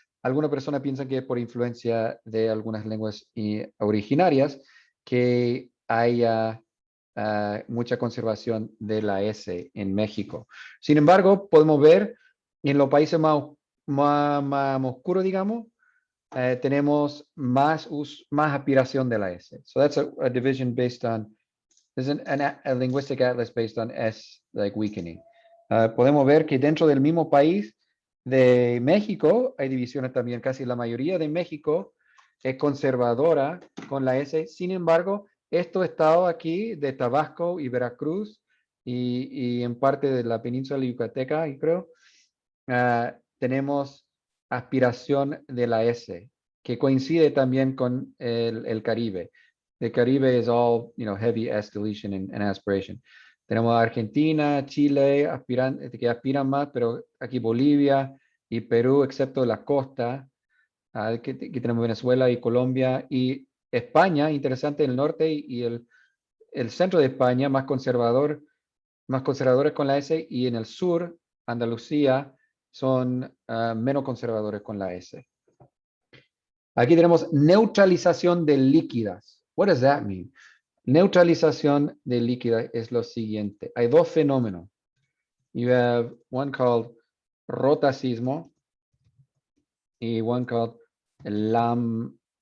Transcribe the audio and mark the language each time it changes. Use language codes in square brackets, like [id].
[es] Algunas personas piensan que es por influencia de algunas lenguas originarias que haya mucha conservación de la S en México. Sin embargo, podemos ver en los países más oscuros, digamos, tenemos más aspiración de la S. [en] So that's a division based on This is a linguistic atlas based on S, like weakening. [es] Podemos ver que dentro del mismo país de México hay divisiones también. Casi la mayoría de México es conservadora con la S. Sin embargo, estos estados aquí de Tabasco y Veracruz y en parte de la península yucateca, y creo, tenemos aspiración de la S, que coincide también con el Caribe. [en] The Caribe is all, heavy S deletion and aspiration. [es] Tenemos Argentina, Chile, que aspiran más, pero aquí Bolivia y Perú, excepto la costa. Aquí tenemos Venezuela y Colombia y España, interesante, el norte y el centro de España, más conservadores con la S, y en el sur, Andalucía, son menos conservadores con la S. Aquí tenemos neutralización de líquidas. [en] What does that mean? [es] Neutralización de líquidas es lo siguiente. Hay dos fenómenos. [en] You have one called rotacismo y one called lambdecismo.